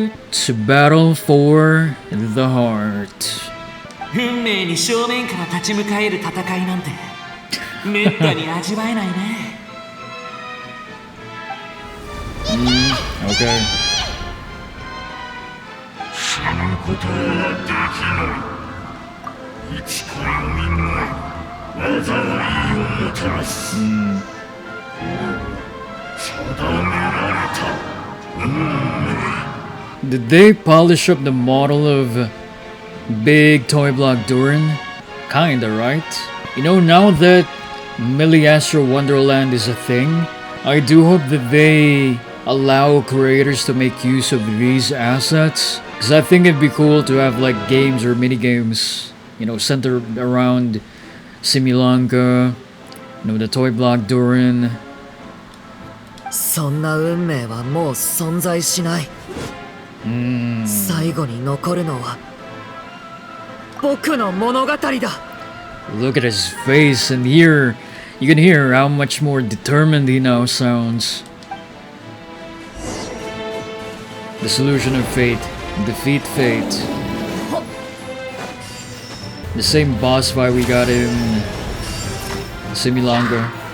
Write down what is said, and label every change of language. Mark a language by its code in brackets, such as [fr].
[en] It's a battle for the heart. [ja] 運命に正面から立ち向かえる戦いなんてめったに味わえないね。 [en] Okay. [ja] 死ぬことはできない。いつかよみがえ災いをもたらす。定められた運命。 [en] Did they polish up the model of Big Toy Block Durin? Kinda, right? You know, now that Milliastro Wonderland is a thing, I do hope that they allow creators to make use of these assets. Because I think it'd be cool to have like games or mini games, you know, centered around Similanka, you know, the Toy Block Durin. [ja] そんな運命はもう存在しない。最後に残るのは僕の物語だ。 [en] Look at his face, and here you can hear how much more determined he now sounds. The solution of fate, defeat fate. The same boss fight we got in Similanga.